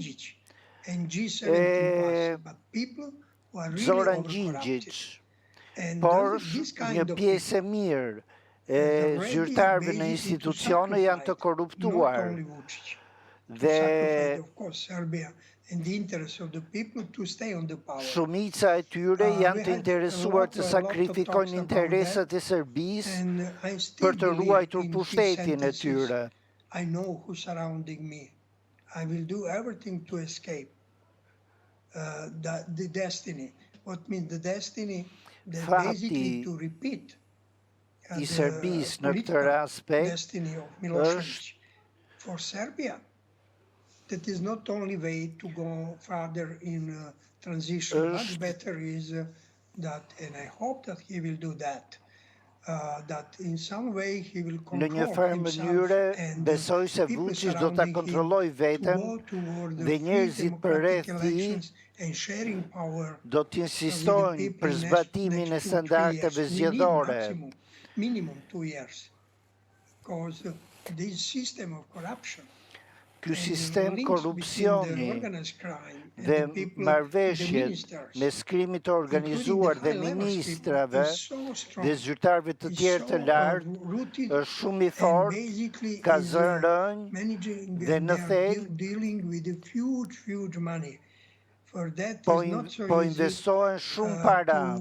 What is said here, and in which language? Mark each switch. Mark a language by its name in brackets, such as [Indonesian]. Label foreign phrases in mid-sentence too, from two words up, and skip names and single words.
[Albanian] e Zoran Gjingjić, por një pjesë e mirë e zyrtarëve në institucione janë të korruptuar dhe shumica e tyre janë të interesuar të sakrifikojnë interesat e Serbisë për të ruajtur pushtetin e tyre. [English] I know who's surrounding me. I will do everything to escape the destiny. What means the destiny? Basically to repeat [Albanian] i Serbisë në këtë aspekt është [English] for Serbia. That is not only way to go further in transition. Much better is that, and I hope that he will do that. That in some way he will control [Albanian] në një farë mënyre besoj se Vučić do ta kontrollojë veten dhe njerëzit përreth tij do të insistojnë për zbatimin e standardeve zgjedhore. [English] Minimum 2 years. Because this system of corruption [Albanian] ky sistem korrupsioni dhe marrëveshjet mes krimit të organizuar dhe ministrave dhe zyrtarëve të tjerë të lartë është shumë i fortë, ka zënë rënjë dhe në thellë po investohen shumë para.